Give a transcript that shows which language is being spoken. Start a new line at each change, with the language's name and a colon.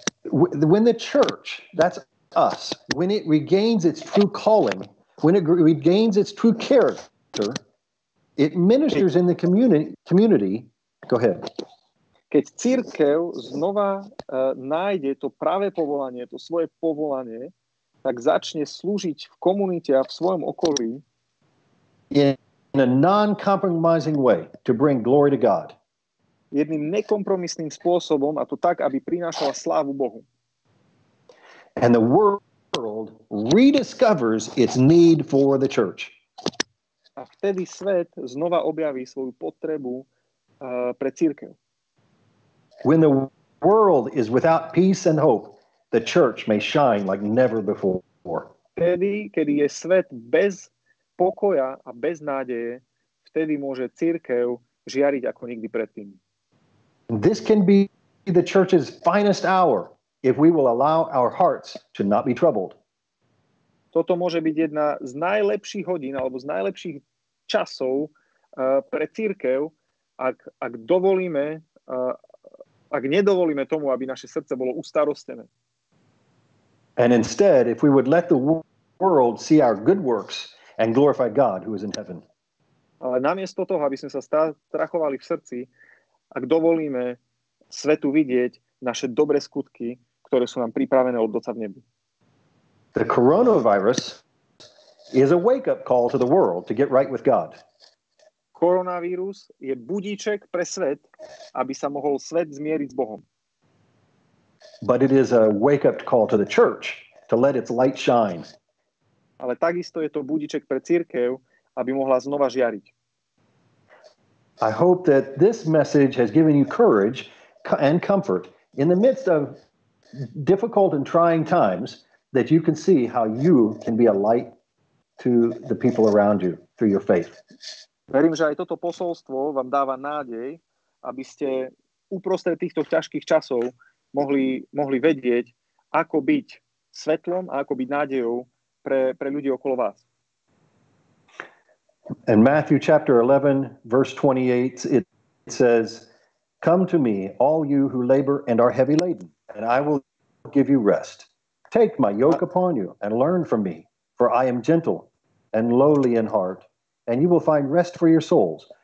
English: When the church, that's us, when it regains its true calling, when it regains its true character, it ministers in the community. Go ahead.
Slovak: Keď cirkev znova nájde to práve povolanie, to svoje povolanie, tak začne slúžiť v komunite a v svojom okolí.
English: In a non-compromising way to bring glory to God.
Slovak: Jedným nekompromisným spôsobom, a to tak, aby prinášala slávu Bohu.
English: And the world rediscovers its need for the church.
Slovak: A vtedy svet znova objaví svoju potrebu pre cirkev.
English: When the world is without peace and hope, the church may shine like never before.
Slovak: Vtedy, kedy je svet bez pokoja a bez nádeje, vtedy môže cirkev žiariť ako nikdy predtým.
English: This can be the church's finest hour if we will allow our hearts to not be troubled.
Slovak: Toto môže byť jedna z najlepších hodín alebo z najlepších časov pre cirkev, ak dovolíme, ak nedovolíme tomu, aby naše srdce bolo ustarostené.
English: And instead, if we would let the world see our good works and glorify God who is in heaven.
Slovak: Ale namiesto toho, aby sme sa strachovali v srdci, ak dovolíme svetu vidieť naše dobré skutky, ktoré sú nám pripravené od Otca v nebi.
English: The coronavirus is a wake-up call to the world to get right with God.
Slovak: Koronavírus je budíček pre svet, aby sa mohol svet zmieriť s Bohom.
English: But it is a wake-up call to the church to let its light shine.
Slovak: Ale takisto je to budíček pre cirkev, aby mohla znova žiariť.
English: I hope that this message has given you courage and comfort in the midst of difficult and trying times, that you can see how you can be a light to the people around you through your faith.
Slovak: Verím, že aj toto posolstvo vám dáva nádej, aby ste uprostred týchto ťažkých časov mohli vedieť, ako byť svetlom a ako byť nádejou pre ľudí okolo vás.
English: In Matthew chapter 11, verse 28, it says, "Come to me, all you who labor and are heavy laden, and I will give you rest. Take my yoke upon you and learn from me, for I am gentle and lowly in heart, and you will find rest for your souls.